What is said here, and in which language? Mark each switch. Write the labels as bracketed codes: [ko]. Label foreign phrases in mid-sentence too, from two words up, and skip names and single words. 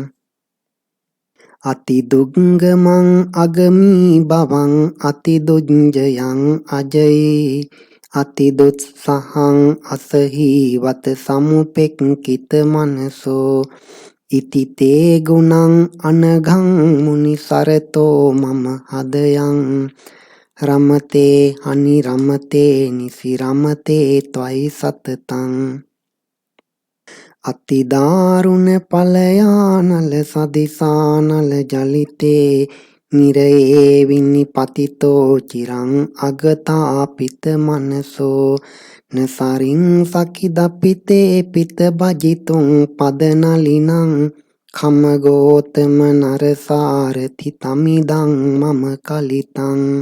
[pi] අති දුග්ගමං අගමී බවං අති දුඤ්ජයං අජයි අති දුත්සහං අසහි වත සමුපෙක්කිත මනසෝ ඉතිතේ ගුණං අනගං මුනි සරතෝ මම හදයන් රමතේ හනි රමතේ නිසි රමතේ ත්වයි සතතං අතිදාරුණ පලයානල සදිසානල ජලිතේ නිරයේ විනිපතිතෝ චිරං අගතාපිත මනසෝ නසරින් සකිදපිතේ පිත භජිතුං පදනලිනං කමගෝතම නරසාරති තමිදං මම කලිතං